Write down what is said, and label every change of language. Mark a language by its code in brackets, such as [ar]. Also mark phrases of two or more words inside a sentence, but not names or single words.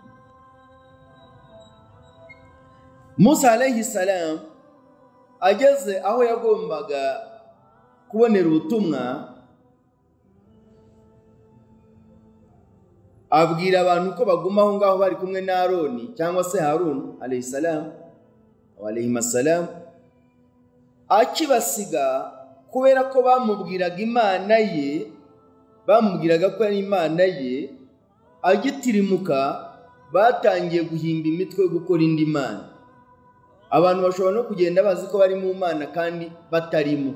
[rw] Musa [ar] عليه السلام [rw] ageze aho yagombaga kubonera ubutumwa, abwira abantu ko baguma aho ngaho bari kumwe na Aroni cyangwa se Harun [ar] عليه السلام وعليه السلام. [rw] Akibasiga kubera ko bamubwiraga Imana ye, bamubwiraga ko ari Imana ye, agitirimuka batangiye guhimba imitwe gukora indi mana. Abantu bashobora no kugenda bazi ko bari mu Mana kandi batarimo.